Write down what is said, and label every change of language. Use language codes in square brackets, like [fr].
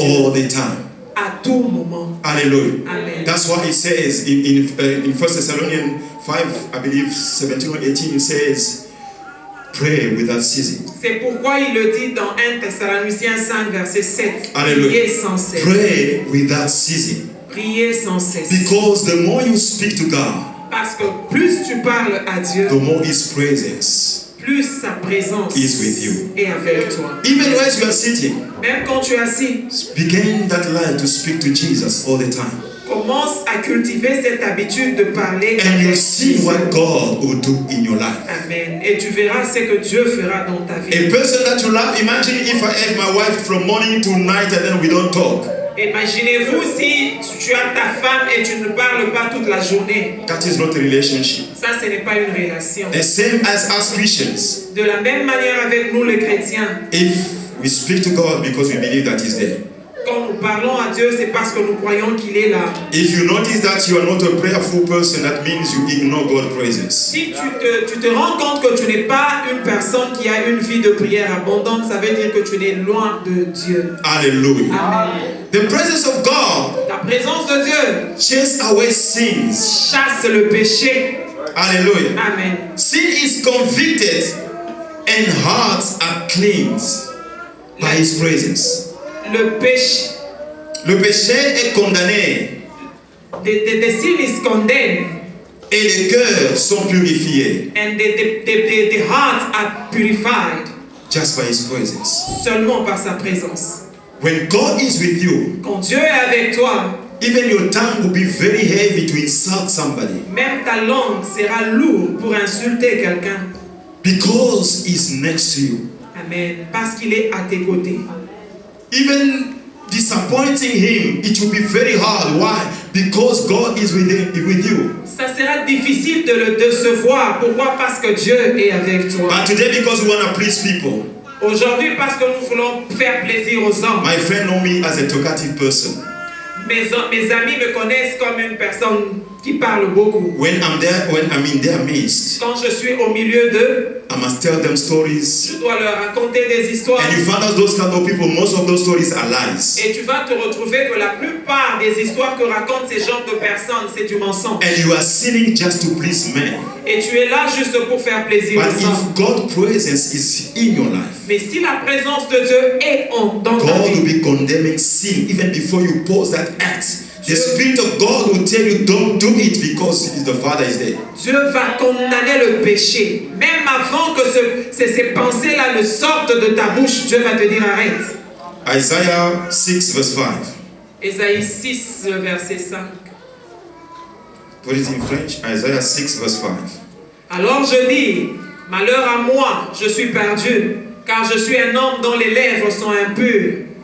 [en] all the time. [fr] à tout moment. [en] Hallelujah. Amen. That's what it says in 1 Thessalonians 5, I believe 17 or 18, it says, pray without ceasing. [fr] C'est pourquoi il le dit dans 1 Thessaloniciens 5, verset 7. Alléluia. Priez sans cesse. [en] Pray without ceasing. [fr] Priez sans cesse. [en] Because the more you speak to God, [fr] Parce que plus tu parles à Dieu, [en] the more His presence [fr] plus sa présence [en] is with you. [fr] est avec toi. [en] Even as you are sitting, [fr] Même quand tu es assis, [en] begin that life to speak to Jesus all the time. [fr] commence à cultiver cette habitude de parler [en] And you [fr] avec [en] see [fr] Jésus. [en] what God will do in your life. Amen. [fr] Et tu verras ce que Dieu fera dans ta [en] A [fr] vie. [en] person that you love, imagine if I have my wife from morning to night and then we don't talk. [fr] Imaginez-vous si tu as ta femme et tu ne parles pas toute la journée. [en] That is not a relationship. [fr] Ça, ce n'est pas une relation. [en] The same as us Christians. [fr] De la même manière avec nous les chrétiens, [en] If we speak to God because we believe that He's there. [fr] quand nous parlons à Dieu, c'est parce que nous croyons qu'il est là. [en] If you notice that you are not a prayerful person, that means you ignore God's presence. [fr] Si tu te rends compte que tu n'es pas une personne qui a une vie de prière abondante, ça veut dire que tu es loin de Dieu. [en] Hallelujah. Amen. The presence of God [fr] La présence de Dieu [en] chases away sins. [fr] chasse le péché. [en] Hallelujah. Amen. Sin is convicted and hearts are cleansed by His presence. [fr] Le péché, Le péché est condamné [en] the sin is condemned. [fr] Et les cœurs sont purifiés. [en] And the hearts are purified. Just by His presence. [fr] Seulement par sa présence. [en] When God is with you, [fr] quand Dieu est avec toi, [en] even your tongue will be very heavy to insult somebody. [fr] Même ta langue sera lourde pour insulter quelqu'un. [en] Because He's next to you. Amen. [fr] Parce qu'il est à tes côtés. [en] Even disappointing Him, it will be very hard. Why? Because God is with you. [fr] Ça sera difficile de le décevoir. Pourquoi? Parce que Dieu est avec toi. [en] But today, because we want to please people. [fr] Aujourd'hui, parce que nous voulons faire plaisir aux hommes. [en] My friend know me as a talkative person. [fr] Mes amis me connaissent comme une personne qui parle beaucoup. [en] When I'm in their midst, [fr] quand je suis au milieu d'eux, [en] I must tell them stories. [fr] Je dois leur raconter des histoires. [en] And you find out those kind of people, most of those stories are lies. [fr] Et tu vas te retrouver que la plupart des histoires que racontent ces genres de personnes, c'est du mensonge. [en] And you are sinning just to please men. [fr] Et tu es là juste pour faire plaisir aux hommes. [en] But if God's presence is in your life, [fr] mais si la présence de Dieu est dans ta vie, [en] God will be condemning sin even before you pose that act. The Spirit of God will tell you don't do it because the Father is there. [fr] Dieu va condamner le péché. Même avant que ces pensées-là ne sortent de ta bouche, Dieu va te dire arrête. [en] Isaiah 6 verse 5. [fr] Ésaïe 6 verset 5. [en] Put it in French. Isaiah 6 verse 5. [fr] Alors je dis, malheur à moi, je suis perdu, car je suis un homme dont les lèvres sont impures.